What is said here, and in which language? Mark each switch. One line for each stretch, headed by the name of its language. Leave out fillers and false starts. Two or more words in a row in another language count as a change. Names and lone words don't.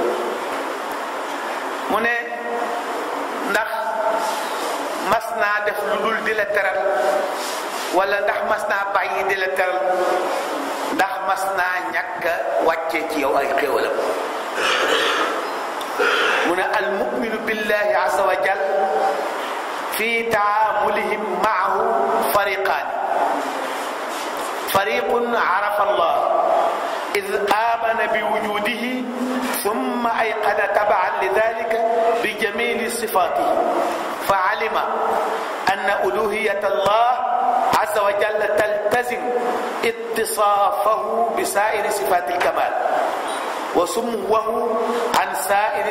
Wolof: mu ne ndax mas naa def lu dul di la teral wala ndax mas naa bàyyi di la teral ndax mas naa ñàkk a wàcce ci yow ay xéewalam mu ne
Arabic: المؤمن بالله عز وجل في تعاملهم معه فريقان فريق عرف الله إذ آمن بوجوده ثم أيقن تبعا لذلك بجميل صفاته فعلم أن ألوهية الله عز وجل تلتزم اتصافه بسائر صفات الكمال وسموه عن سائر